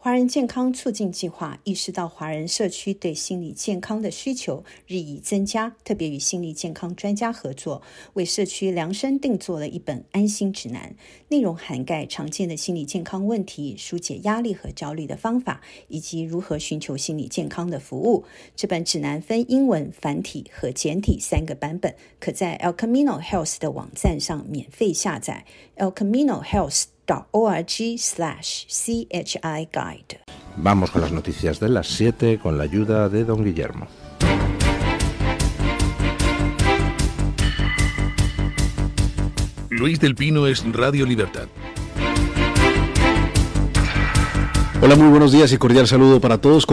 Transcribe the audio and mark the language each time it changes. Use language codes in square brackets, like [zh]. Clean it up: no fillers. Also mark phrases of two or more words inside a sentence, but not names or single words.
[zh] 华人健康促进计划意识到华人社区对心理健康的需求日益增加，特别与心理健康专家合作，为社区量身定做了一本安心指南，内容涵盖常见的心理健康问题、疏解压力和焦虑的方法，以及如何寻求心理健康的服务。这本指南分英文、繁体和简体3个版本，可在 El Camino Health 的网站上免费下载 elcaminohealth.org/CHI Guide. [es] Vamos con las noticias de las 7 con la ayuda de don Guillermo. Luis del Pino es Radio Libertad. Hola, muy buenos días y cordial saludo para todos.